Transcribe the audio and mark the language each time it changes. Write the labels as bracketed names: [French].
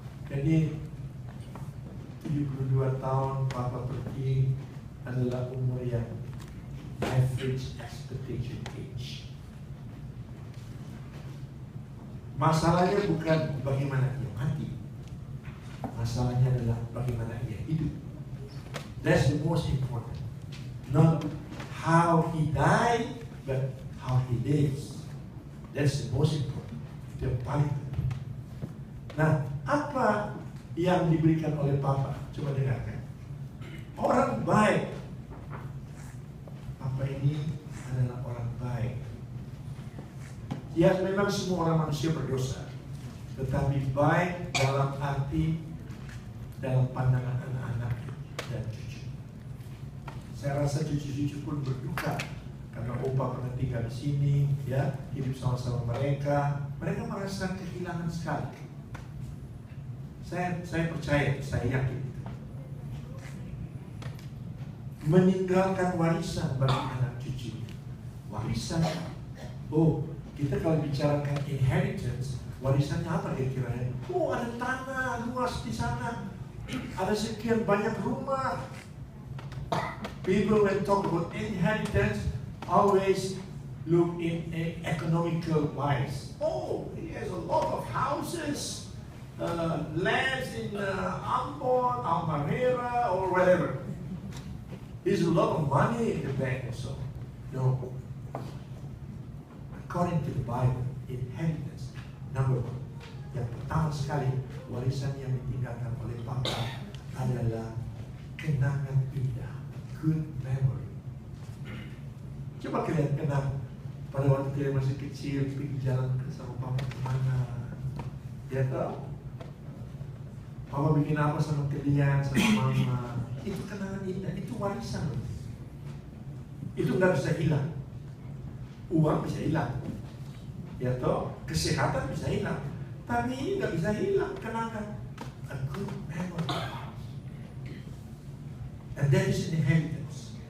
[Indonesian] Jadi 72 tahun papa pergi adalah umur yang [English] average expectation age. [Indonesian] Masalahnya bukan bagaimana dia mati. Masalahnya adalah bagaimana dia hidup. [English] That's the most important. Not how he died, but how he lives. That's the most important. [Indonesian] Itu yang paling penting. Nah, apa yang diberikan oleh Papa? Coba dengarkan. Orang baik. Papa ini adalah orang baik. Ya, memang semua orang manusia berdosa, tetapi baik dalam arti dalam pandangan anak-anak dan cucu. Saya rasa cucu-cucu pun berduka karena opa pernah tinggal di sini, ya, hidup sama-sama mereka. Mereka merasa kehilangan sekali. Saya percaya, saya yakin. Meninggalkan warisan bagi anak cucu. Warisan. Oh, kita kalau bicarakan inheritance, warisannya apa kira-kira? Oh, ada tanah luas di sana. Ada sekian banyak rumah. [English] People when talk about inheritance always look in economical wise. Oh, he has a lot of houses, lands in Ambon, Almarera, or whatever. There's a lot of money in the bank also. No. According to the Bible, inheritance, number one. [Indonesian] Yang pertama sekali, warisan yang ditinggalkan oleh Papa adalah kenangan indah, [English] good memory. [Indonesian] Coba kalian kenang pada waktu kalian masih kecil, pergi jalan sama Papa kemana? Ya tahu? Papa bikin apa sama kalian, sama Mama? Itu kenangan indah, itu warisan. Itu nggak bisa hilang. Uang bisa hilang, ya toh, kesehatan bisa hilang, tapi ini nggak bisa hilang, kenangan. [English] A good memory, and that is an inheritance.